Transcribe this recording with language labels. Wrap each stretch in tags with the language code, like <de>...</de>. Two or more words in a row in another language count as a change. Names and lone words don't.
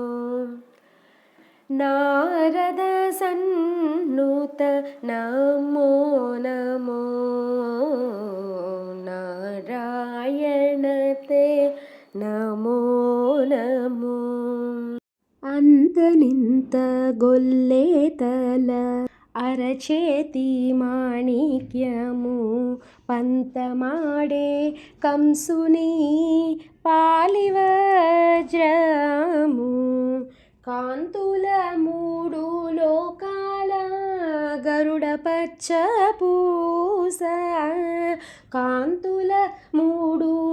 <sa>नारद सन्नुत नमो नमो नारायण ते नमो नमो</sa> <te>అంత నింత గొల్లెతల అరచేతి మాణిక్యము పంతమాడే కంసుని పాలివజ్రము కాంతుల మూడు లోకాల గరుడ పచ్చ పూస కాంతుల మూడు</te>